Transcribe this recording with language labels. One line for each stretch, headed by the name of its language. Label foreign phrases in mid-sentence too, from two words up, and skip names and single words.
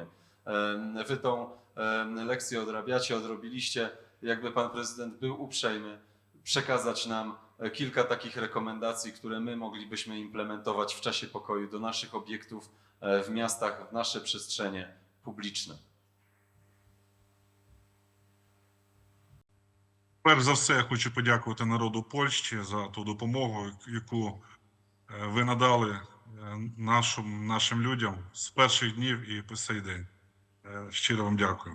Polish: Wy tą lekcję odrabiacie, odrobiliście. Jakby pan prezydent był uprzejmy przekazać nam kilka takich rekomendacji, które my moglibyśmy implementować w czasie pokoju do naszych obiektów w miastach, w nasze przestrzenie publiczne.
Ukrainian: Перш за все, я хочу подякувати народу Польщі за ту допомогу, яку ви надали нашим людям з перших днів і по сей день. Щиро вам дякую.